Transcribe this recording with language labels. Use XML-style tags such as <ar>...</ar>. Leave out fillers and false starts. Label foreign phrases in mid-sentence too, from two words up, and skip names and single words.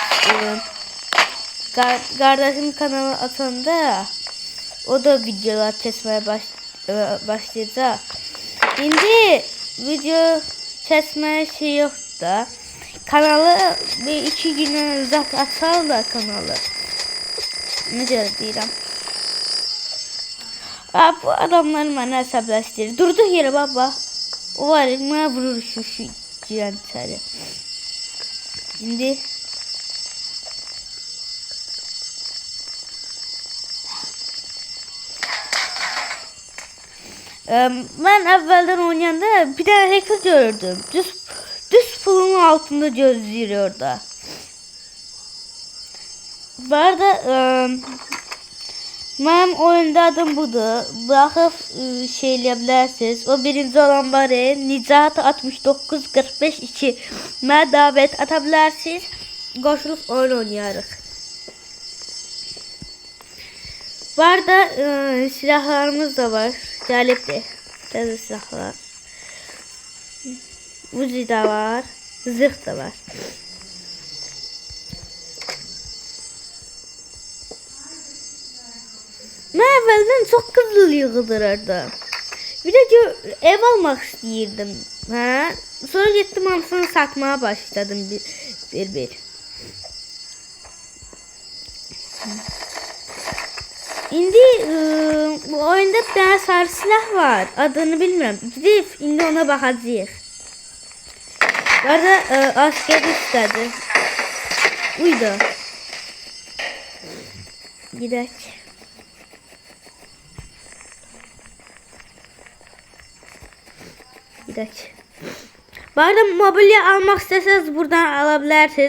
<tr>Kardeşim kanalı açanda o da videolar kesmeye başlayacak.</tr> <az>İndi video kesmeye şey yok da.</az> <tr>Kanalı bir 2 güne uzak açarlar kanalı.</tr> <az>Necə deyirəm. Bu adamlar mənə əsəbləşdirir. Durduq yerə baba. O var ya, mənə vurur şu girən içəri.</az> <tr>İndi ben evvelden oynayanda bir tane hacker gördüm. Düz pulun altında gözlüyor orada. Bu arada benim oyunda adım budur. Bırakıp şeyleyebilirsiniz. O birinci olan var ya, Nicat 69452.</tr> <az>Mənə davet atabilirsiniz. Qoşulup oyun oynayarıq.</az> <tr>Bu arada silahlarımız da var.</tr> <az>Gəlibdir. Təzə silahlar. Uzi da var.</az> <tr>Zırh da var.</tr> <az>Mən əvvəldən çox qızıl yığdırırdım. Bir də ev almaq istəyirdim. Sonra getdim hamısını satmaya başladım bir.</az> <tr>İndi bu oyunda bir tane sarı silah var. Adını bilmiyorum. Gidip indi ona bakacağız. Bu arada asker istedi. Uydu. Gidelim. Bu arada mobilya almak isterseniz buradan alabilirsiniz.</tr>